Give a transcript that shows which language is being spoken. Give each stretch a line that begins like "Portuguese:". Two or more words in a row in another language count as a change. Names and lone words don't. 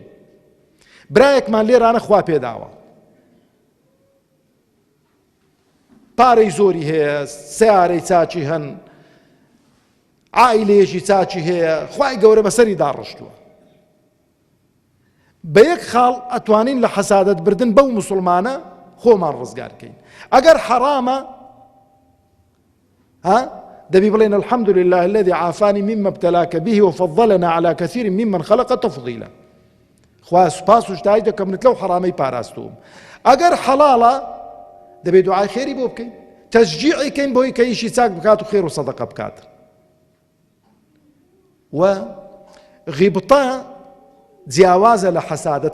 Central Kurdish: برایەکمان لێرانە خوا پێداوە، پارەی زۆری هەیە، سیارەی چاچی هەن، عائیلەیەکی چاچی هەیە، خوای گەورە بەسەری داڕشتووە. بە یەک خاڵ ئەتوانین لە حەسادەت بردن بەو موسڵمانە خۆمان ڕزگارکەین. ئەگەر حەرامە دەبی بڵێن
Arabic: الحەمد لله الذي عافاني مما ابتلاك به وفضلنا على كثير ممن خلق تفضيلا.
Central Kurdish: خوا سوپاس و شتای دەکەم لەو حەرامەی پاراستوم. ئەگەر حەڵاڵە دەبێت دوعای خێری بۆ بکەین، تەشجیعیکەین بۆی کە ئیشی چاک بکات و خێر و سەدەقە بکات. و غیبتە جیاوازە لە حەسادەت.